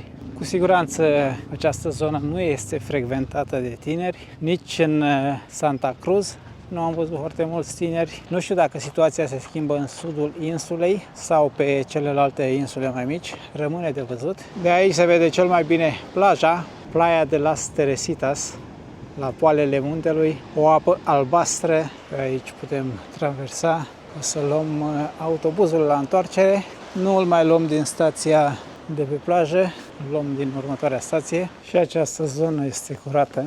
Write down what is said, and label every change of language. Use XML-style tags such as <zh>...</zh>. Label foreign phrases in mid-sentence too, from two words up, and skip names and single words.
<ro>Cu siguranță această zonă nu este frecventată de tineri, nici în Santa Cruz nu am văzut foarte mulți tineri. Nu știu dacă situația se schimbă în sudul insulei sau pe celelalte insule mai mici, rămâne de văzut. De aici se vede cel mai bine plaja, Playa de las Teresitas, la poalele muntelui, o apă albastră, pe aici putem traversa. O să luăm autobuzul la întoarcere, nu îl mai luăm din stația de pe plajă, îl luăm din următoarea stație și această zonă este curată.</ro>